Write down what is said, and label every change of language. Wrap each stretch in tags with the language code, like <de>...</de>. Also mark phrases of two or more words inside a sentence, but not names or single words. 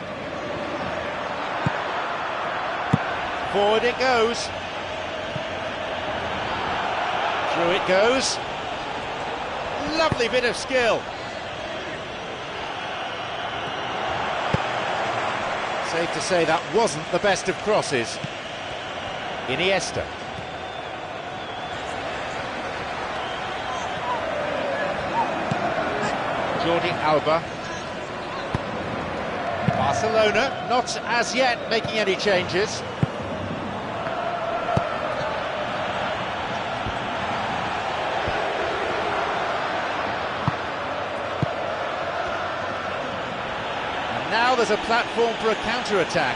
<en>Forward it goes. Through it goes. Lovely bit of skill. Safe to say that wasn't the best of crosses. Iniesta. Jordi Alba. Barcelona not as yet making any changes. And now there's a platform for a counter-attack.</en>